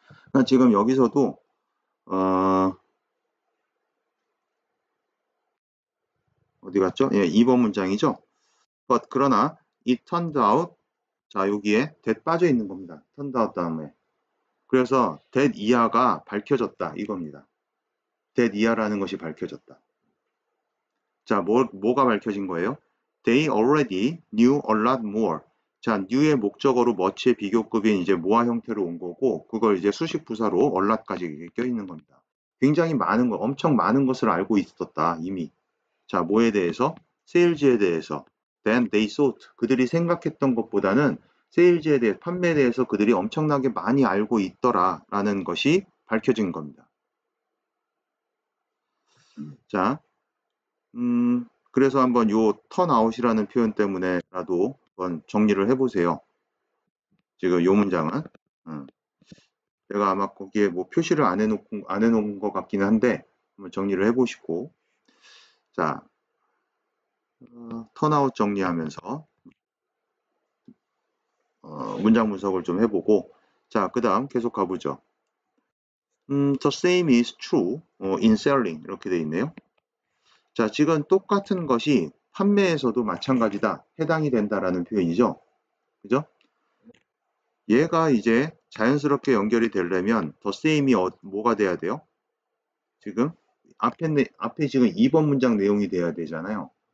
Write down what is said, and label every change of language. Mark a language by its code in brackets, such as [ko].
[ko] 그러니까 지금 여기서도 어디 갔죠? 예, 2번 문장이죠. [en] But [ko] 그러나 [en] it turned out [ko] 자 여기에 that 빠져 있는 겁니다. [en] turned out [ko] 다음에 그래서 that 이하가 밝혀졌다 이겁니다. that 이하라는 것이 밝혀졌다. 자, 뭐가 밝혀진 거예요? [en] They already knew a lot more. [ko] 자, new의 목적어로 much의 비교급인 이제 모아 형태로 온 거고 그걸 이제 수식 부사로 a lot까지 껴있는 겁니다. 굉장히 많은 거, 엄청 많은 것을 알고 있었다 이미. 자, 뭐에 대해서? 세일즈에 대해서. [en] Then they thought. [ko] 그들이 생각했던 것보다는 세일즈에 대해, 판매에 대해서 그들이 엄청나게 많이 알고 있더라라는 것이 밝혀진 겁니다. 자, 그래서 한번 요 턴아웃이라는 표현 때문에라도 한번 정리를 해보세요. 지금 요 문장은. 제가 아마 거기에 뭐 표시를 안 해놓은 것 같기는 한데 한번 정리를 해보시고 자 턴아웃 정리하면서 문장 분석을 좀 해보고 자 그 다음 계속 가보죠. [en] The same is true in selling [ko] 이렇게 돼 있네요. 자 지금 똑같은 것이 판매에서도 마찬가지다 해당이 된다라는 표현이죠. 그죠? 얘가 이제 자연스럽게 연결이 되려면 [en] the same [ko] 이 뭐가 돼야 돼요? 지금 앞에 지금 2번 문장 내용이 돼야 되잖아요.